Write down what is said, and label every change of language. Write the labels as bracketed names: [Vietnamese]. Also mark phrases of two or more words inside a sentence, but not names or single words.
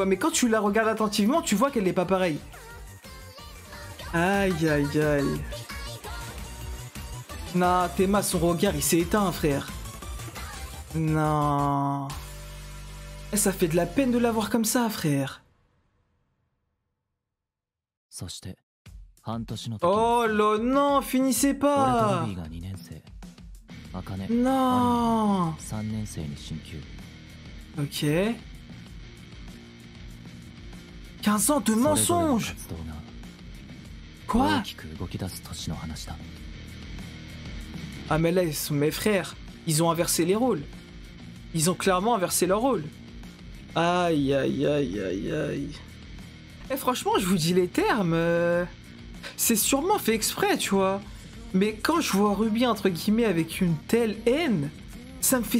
[French] Mais quand tu la regardes attentivement, tu vois qu'elle n'est pas pareille. Aïe, aïe, aïe. Non, Théma, son regard, il s'est éteint, frère. Non. Ça fait de la peine de la voir comme ça, frère. [Japanese] そして半年の時 [French] Oh là, non, finissez [Japanese] 俺とル [French] pas. [Japanese] ビーが2年生茜 [French] Non. [Japanese] 3年生に進級 [French] Ok. 15 ans de [Japanese] それぞれの [French] mensonges. [Japanese] 活動が [French] Quoi? [Japanese] 大きく動き出す年の話だ [French] Ah mais là, ils sont mes frères. Ils ont inversé les rôles. Ils ont clairement inversé leur rôle. Aïe, aïe, aïe, aïe, aïe. Eh, franchement, je vous dis les termes. C'est sûrement fait exprès, tu vois. Mais quand je vois Ruby, entre guillemets, avec une telle haine, ça me fait...